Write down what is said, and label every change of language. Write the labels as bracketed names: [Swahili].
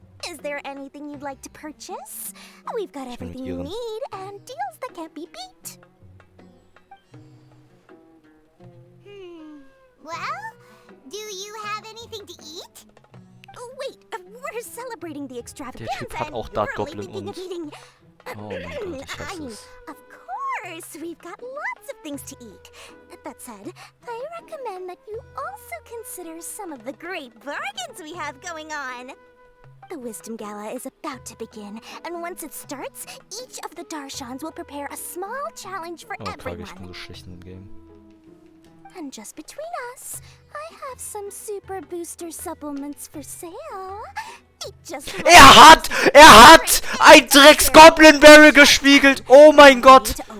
[English] Is there anything you'd like to purchase? We've got everything you need and deals that can't be beat. Well, do you have anything to eat? Oh, wait, we're celebrating the extravaganza. [German] Der Typ hat auch Dart Goblin und... Oh mein Gott, ich hasse es. [English] Of course, we've got lots of things to eat. That said, I recommend that you also consider some of the great bargains we have going on. The Wisdom Gala is about to begin, and once it starts, each of the Darshans will prepare a small challenge for everyone. [German] Ich bin so schlecht in dem Game. [English] And just between us, I have some super booster supplements for sale. [German] Er hat ein Drecks-Goblin Barrel gespiegelt. Oh mein Gott.